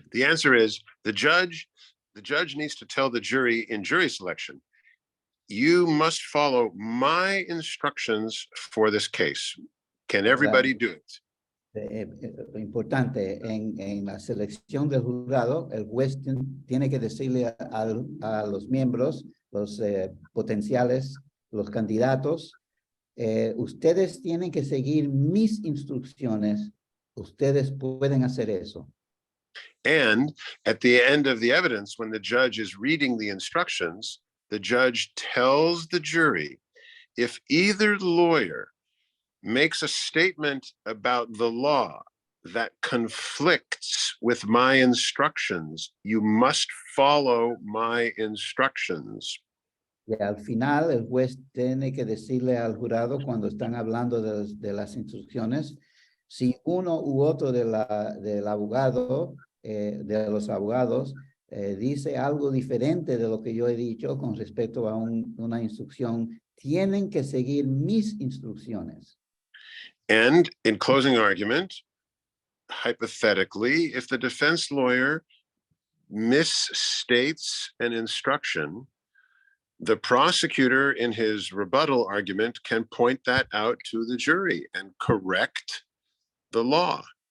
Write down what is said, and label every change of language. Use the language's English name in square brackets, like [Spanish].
[English] the answer is the judge needs to tell the jury in jury selection, you must follow my instructions for this case. Can everybody do it? [Spanish] Importante, en la selección del jurado, el juez tiene que decirle a los miembros, los potenciales, los candidatos, ustedes tienen que seguir mis instrucciones, ustedes pueden hacer eso. [English] And at the end of the evidence, when the judge is reading the instructions, the judge tells the jury, if either lawyer makes a statement about the law that conflicts with my instructions, you must follow my instructions. [Spanish] Y al final, el juez tiene que decirle al jurado, cuando están hablando de las instrucciones, si uno u otro del abogado, de los abogados, dice algo diferente de lo que yo he dicho con respecto a una instrucción, tienen que seguir mis instrucciones. [English] And in closing argument, hypothetically, if the defense lawyer misstates an instruction, the prosecutor in his rebuttal argument can point that out to the jury and correct the law.